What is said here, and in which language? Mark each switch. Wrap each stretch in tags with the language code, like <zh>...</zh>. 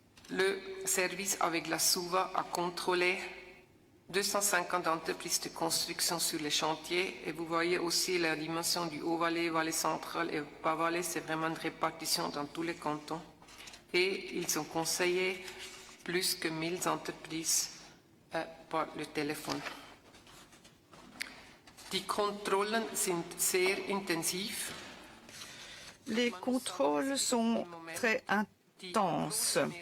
<fr>Le service avec la SUVA a contrôlé 250 entreprises de construction sur les chantiers et vous voyez aussi la dimension du Haut-Valais, Valais central et Bas-Valais, c'est vraiment une répartition dans tous les cantons. Et ils ont conseillé plus que 1000 entreprises par le téléphone.</fr> <de>Die Kontrollen sind sehr intensiv.</de> <fr>Les contrôles sont très intenses.</fr>